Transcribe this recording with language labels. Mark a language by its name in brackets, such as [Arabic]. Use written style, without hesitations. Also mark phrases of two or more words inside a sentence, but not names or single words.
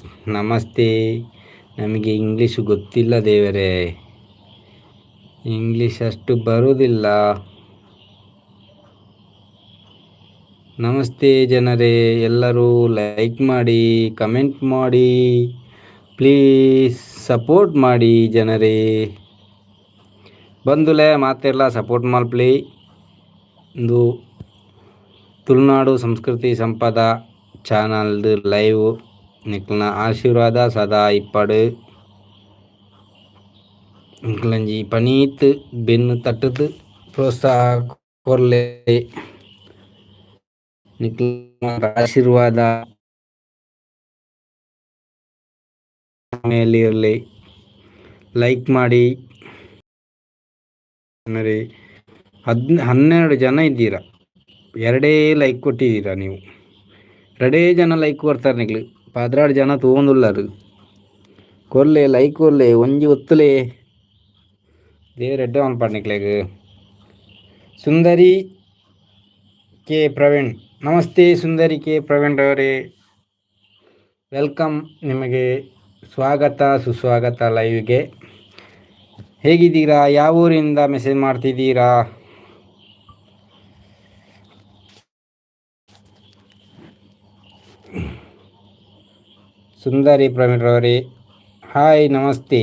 [Kannada] ನಮಸ್ತೆ, ನಮಗೆ ಇಂಗ್ಲೀಷು ಗೊತ್ತಿಲ್ಲ ದೇವರೇ, ಇಂಗ್ಲೀಷ್ ಅಷ್ಟು ಬರುವುದಿಲ್ಲ. ನಮಸ್ತೆ ಜನರೇ, ಎಲ್ಲರೂ ಲೈಕ್ ಮಾಡಿ, ಕಮೆಂಟ್ ಮಾಡಿ, [English] please support [Kannada] ಮಾಡಿ ಜನರೇ. [Tulu] ಬಂಧುಲೇ ಮಾತೆಲ್ಲ ಸಪೋರ್ಟ್ ಮಲ್ಪ್ಲಿ. ಒಂದು ತುಳುನಾಡು ಸಂಸ್ಕೃತಿ ಸಂಪದ ಚಾನಲ್ದು ಲೈವ್ ನಿಕ್ಲನ ಆಶೀರ್ವಾದ ಸದಾ ಇಪ್ಪಡು. ನಿಕ್ಲಂಜಿ ಪನೀತ್ ಬೆನ್ನು ತಟ್ಟದು ಪ್ರೋತ್ಸಾಹ ಕೊರ್ಲೆ, ನಿಕ್ಲ ಆಶೀರ್ವಾದ [Kannada] ಮೇಲೆ ಇರಲಿ. ಲೈಕ್ ಮಾಡಿ ಜನರೇ. 12 ಜನ ಇದ್ದೀರಾ, 2 ಲೈಕ್ ಕೊಟ್ಟಿದ್ದೀರಾ ನೀವು. 2 ಜನ ಲೈಕ್ ಕೊಡ್ತಾರೆ ನಿಕ್ಲು, 16 ಜನ ತೊಗೊಂಡುಳ್ಳರು. [Tulu] ಕೊರ್ಲೆ ಲೈಕ್ ಕೊರ್ಲೆ, ಒಂಜಿ ಒತ್ತುಲೆ ದೇವ್ರ ಎಡ್ಡೆ ಅನ್ಪಾಡ್ನಿಕ್ಲೆಗ್. [Kannada] ಸುಂದರಿ ಕೆ ಪ್ರವೀಣ್, ನಮಸ್ತೆ ಸುಂದರಿ ಕೆ ಪ್ರವೀಣ್ ಅವರೇ, ವೆಲ್ಕಮ್. ನಿಮಗೆ ಸ್ವಾಗತ ಸುಸ್ವಾಗತ ಲೈವ್ಗೆ. ಹೇಗಿದ್ದೀರಾ? ಯಾವ ಊರಿಂದ ಮೆಸೇಜ್ ಮಾಡ್ತಿದ್ದೀರಾ? ಸುಂದರಿ ಪ್ರವೀಣ್ ರವರೇ ಹಾಯ್, ನಮಸ್ತೆ.